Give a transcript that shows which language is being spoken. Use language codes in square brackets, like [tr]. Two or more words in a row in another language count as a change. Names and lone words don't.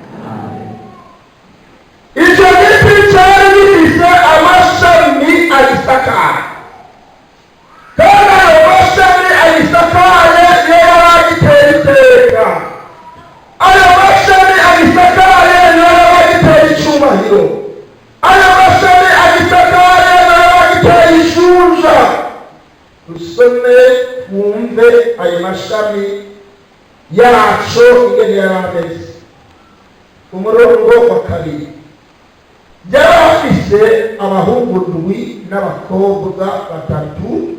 [rw] Icyo giti cyari gifite amashami agisakaye, kandi ayo mashami agisakaye niyo yaragiteye iteka. Ayo mashami agisakaye niyo yaragiteye icyubahiro. Ayo mashami agisakaye niyo yaragiteye ishuja. [rn] Dusome twumve ayo mashami yacu ingene yarameze. Umurongo wa kabiri, yari afise abahungu ndwi n'abakobwa batatu.